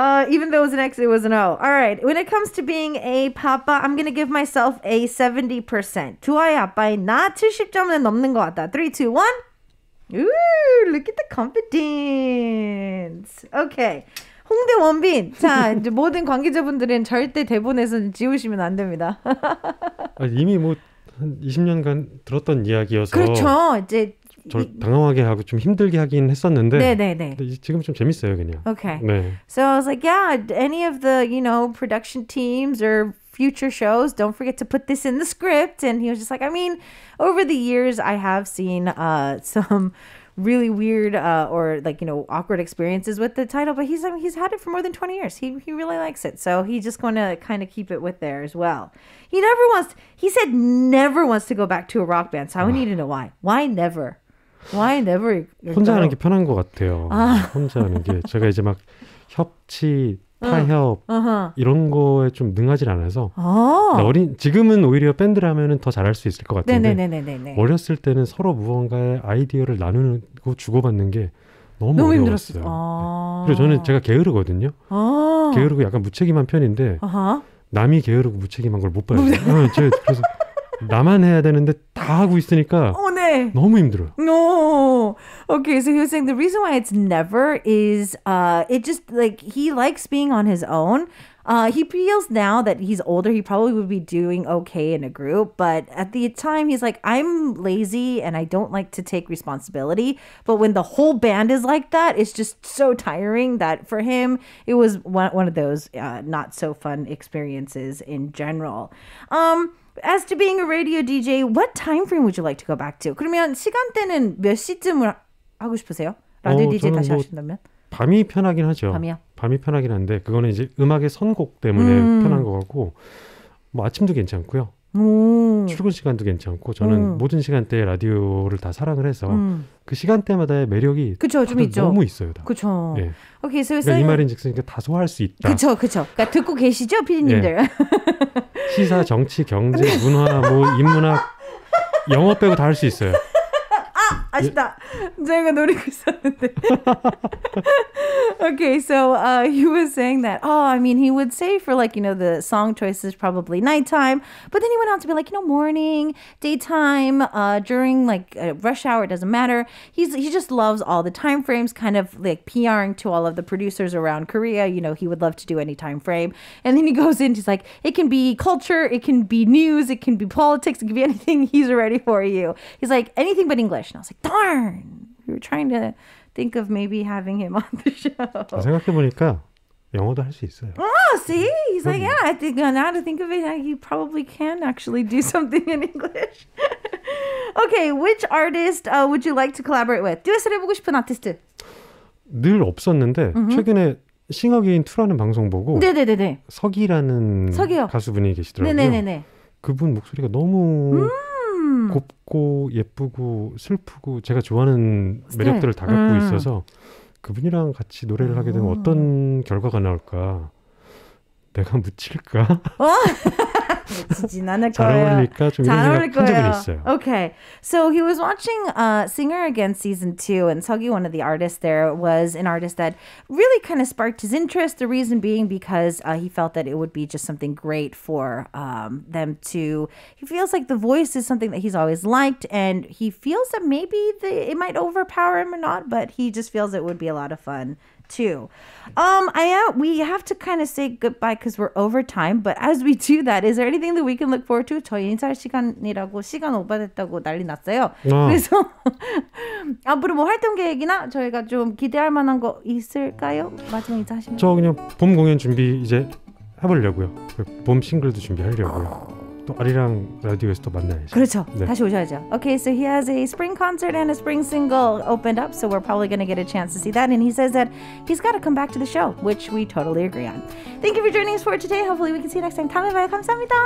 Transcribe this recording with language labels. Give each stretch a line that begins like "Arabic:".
English: Even though it was an X, it was an O. All right. When it comes to being a papa, I'm going to give myself a 70%.
Korean: 좋아요, 아빠의 나 70점은 넘는 것 같다.
English: 3, 2, 1. Ooh, look at the confidence.
Korean: Okay. 홍대 원빈. 자, 이제 모든 관계자분들은 절대 대본에서는 지우시면 안 됩니다. 이미 뭐 한 20년간 들었던 이야기여서. 그렇죠. 이제 저 당황하게 하고 좀 힘들게 하긴 했었는데 네네네. 지금 좀 재밌어요 그냥.
English: Okay.
Korean: 네.
English: So I was like, yeah, any of the, production teams or future shows, don't forget to put this in the script. And he was just like, I mean, over the years, I have seen some really weird or awkward experiences with the title, but he's had it for more than 20 years. He really likes it. So he's just going to kind of keep it with there as well. He said never wants to go back to a rock band. So I need to know why. Why never? Why never?
Korean: 혼자 하는 게 편한 것 같아요. 혼자 하는 게 제가 이제 막 협치, 타협 이런 거에 좀 능하지 않아서 지금은 오히려 밴드를 하면은 더 잘할 수 있을 것 같은데 네네네네네. 어렸을 때는 서로 무언가의 아이디어를 나누고 주고받는 게 너무 어려웠어요. 네. 그리고 저는 제가 게으르거든요. 게으르고 약간 무책임한 편인데 남이 게으르고 무책임한 걸 못 봐요. 그래서 나만 해야 되는데 다 하고 있으니까 네. 너무 힘들어요.
English: No. Okay, so he was saying the reason why it's never is it just he likes being on his own. He feels now that he's older, he probably would be doing okay in a group. But at the time, he's like, I'm lazy and I don't like to take responsibility. But when the whole band is like that, it's just so tiring that for him, it was one of those not so fun experiences in general. As to being a radio DJ, what time frame would you like to go back to?
Korean: 그러면 시간대는 몇 시쯤을 하고 싶으세요? 라디오 DJ 다시 하신다면? 밤이 편하긴 하죠. 밤이요? 밤이 편하긴 한데 그거는 이제 음악의 선곡 때문에 편한 것 같고 뭐 아침도 괜찮고요. 출근 시간도 괜찮고 저는 모든 시간대에 라디오를 다 사랑을 해서 그 시간대마다의 매력이 그쵸, 좀 있죠. 너무 있어요. 다. 그렇죠. 예.
English: Okay, so
Korean: 그러니까 이 말인즉슨 다 소화할 수 있다. 그렇죠. 그러니까 듣고 계시죠, 피디님들? 예. 시사, 정치, 경제, 문화, 뭐 인문학, 영어 빼고 다 할 수 있어요. 아쉽다. 제가 노리고 있었는데.
English: Okay, so he was saying that, he would say for the song choices probably nighttime, but then he went on to be morning, daytime, during rush hour, it doesn't matter. He just loves all the time frames, kind of PRing to all of the producers around Korea. He would love to do any time frame. And then he goes in, he's like, it can be culture, it can be news, it can be politics, it can be anything, he's ready for you. He's like, anything but English. And I was like, darn, we were trying to think of maybe having him on the show.
Korean: 생각해보니까 영어도 할 수 있어요.
English: Oh, see? He's like, yeah, I think now to think of it, he probably can actually do something in English. Okay, which artist would you like to collaborate with?
Korean: 듀엣을 해보고 싶은 아티스트. 늘 없었는데 최근에 싱어게인2라는 방송 보고 네네네네. 석이라는 가수분이 계시더라고요. 네네네네. 그분 목소리가 너무 곱고 예쁘고 슬프고 제가 좋아하는 매력들을 다 갖고 있어서 그분이랑 같이 노래를 하게 되면 어떤 결과가 나올까? 내가 묻힐까? 지진 않을 잘 거예요. 어울릴까 좀 이런 생각 한 적은 있어요.
English: Okay, so he was watching Singer Again season 2, and Seoggi, one of the artists there, was an artist that really kind of sparked his interest. The reason being because he felt that it would be just something great for them to. He feels like the voice is something that he's always liked, and he feels that maybe it might overpower him or not, but he just feels it would be a lot of fun too. We have to kind of say goodbye because we're over time. But as we do that, is there anything that we can look forward to?
Korean: 저희 인사할 시간이라고 시간 오버됐다고 난리 났어요. 그래서 앞으로 뭐 활동 계획이나 저희가 좀 기대할 만한 거 있을까요? 마지막 인사하시면. 저 그냥 봄 공연 준비 이제 해보려고요. 봄 싱글도 준비하려고요. 또 아리랑 라디오에서 또 만나야죠. 그렇죠. 네. 다시 오셔야죠.
English: Okay, so he has a spring concert and a spring single opened up, so we're probably going to get a chance to see that. And he says that he's got to come back to the show, which we totally agree on. Thank you for joining us for today. Hopefully we can see you next time.
Korean: 다음에 봐요. 감사합니다.